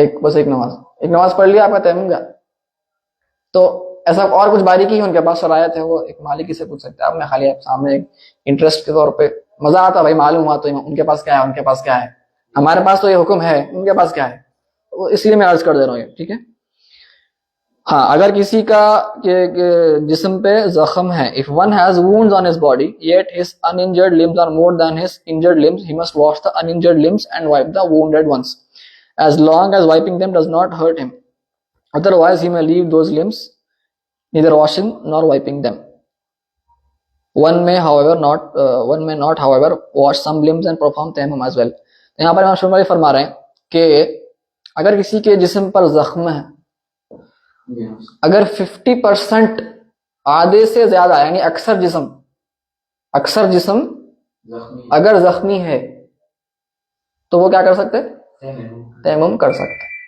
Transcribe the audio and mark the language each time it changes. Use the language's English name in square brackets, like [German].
[Urdu] एक बस एक नमाज पढ़ लिया, आपका तयम्मुम गया। तो ऐसा और कुछ बारीकी है उनके पास, शरायत है, वो एक मालिकी से पूछ सकते हैं आप, मैं खाली आप सामने एक इंटरेस्ट के तौर पे مزہ آتا بھائی معلوم ہوا تو ان کے پاس کیا ہے، ان کے پاس کیا ہے، ہمارے پاس تو یہ حکم ہے، ان کے پاس کیا ہے، اس لیے میں عرض کر دے رہا ہوں یہ، ٹھیک ہے. ہاں اگر کسی کا جسم پہ زخم ہے, [English] if one has wounds on his body yet his uninjured limbs are more than his injured limbs, he must wash the uninjured limbs and wipe the wounded ones, as long as wiping them does not hurt him. Otherwise he may leave those limbs neither washing nor wiping them. One may not however wash some limbs and perform tayammum as well. [Urdu] یہاں پر امام شافعی فرما رہے ہیں کہ اگر کسی کے جسم پر زخم ہے, اگر 50% آدھے سے زیادہ یعنی اکثر جسم اگر زخمی ہے تو وہ کیا کر سکتے؟ تیمم کر سکتے.